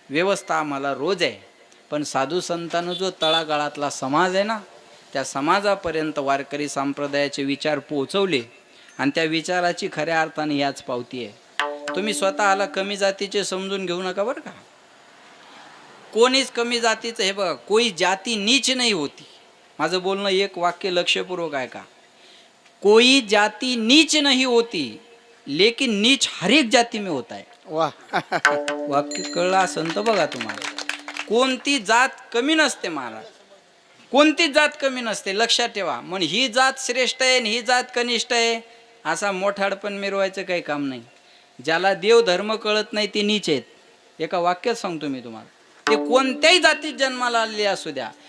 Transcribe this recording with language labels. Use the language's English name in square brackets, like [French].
[Marathi] व्यवस्था आम्हाला रोज आहे, पण साधू संतांनं जो तळागाळातला समाज आहे ना, त्या समाजापर्यंत वारकरी संप्रदायाचे विचार पोहोचवले आणि त्या विचाराची खऱ्या अर्थाने याच पावती आहे. तुम्ही स्वतःला कमी जातीचे समजून घेऊ नका बरं का. कोणीच कमी जातीचं, हे बघा, [Hindi] कोई जाती नीच नाही होती. [Marathi] माझं बोलणं एक वाक्य लक्षपूर्वक आहे का. [Hindi] कोई जाती नीच नहीं होती, लेकिन नीच हर एक जाती में होता है. वा [Marathi] वाक्य कळलं असेल तर बघा तुम्हाला. कोणती जात कमी नसते महाराज, कोणतीच जात कमी नसते, लक्षात ठेवा. मग ही जात श्रेष्ठ आहे आणि ही जात कनिष्ठ आहे असा मोठाडपण मिरवायचं काही काम नाही. ज्याला देव धर्म कळत नाही ते नीच आहेत. एका वाक्यात सांगतो मी तुम्हाला, ते कोणत्याही जातीत जन्माला आलेले असू द्या.